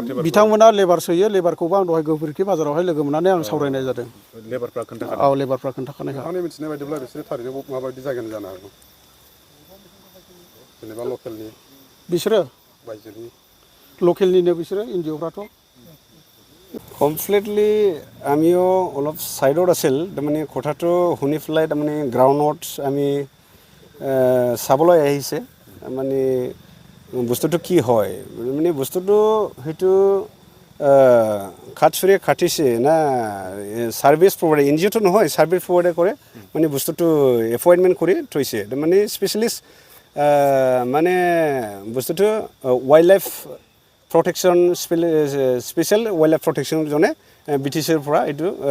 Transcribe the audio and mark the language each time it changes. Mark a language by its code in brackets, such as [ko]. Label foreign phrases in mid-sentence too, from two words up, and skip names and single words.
[brx] बिथांमोना लेबार सोयो लेबारखौबो आं दहाय गोबोरखि बाजारावहाय लोगो मोननानै आं सावरायनाय जादों लेबारफ्रा खोन्थाखादों औ लेबारफ्रा खोन्थाखानायखा नोंथांनि मिथिनाय बायदिब्ला बिसोरो थारैनो माबायदि जायगानि जानो हागौ जेनेबा लकेलनि बिसोरो बायजोनि लकेलनिनो बिसोरो एनजिअफ्राथ' [as] কমপ্লিটলি আমিও অলপ ছাইডত আছিল তাৰমানে কথাটো শুনি পেলাই তাৰমানে গ্ৰাউণ্ডত আমি চাবলৈ আহিছে মানে বস্তুটো কি হয় মানে বস্তুটো সেইটো খাটছুৰি খাটিছে না [en] service provider [as] NGOটো নহয় [en] service provider [as] কৰে মানে বস্তুটো এপইণ্টমেণ্ট কৰি থৈছে মানে স্পেচিয়েলিষ্ট মানে বস্তুটো [en] wild life protection special wild life protection [as] BTCৰ পৰা এইটো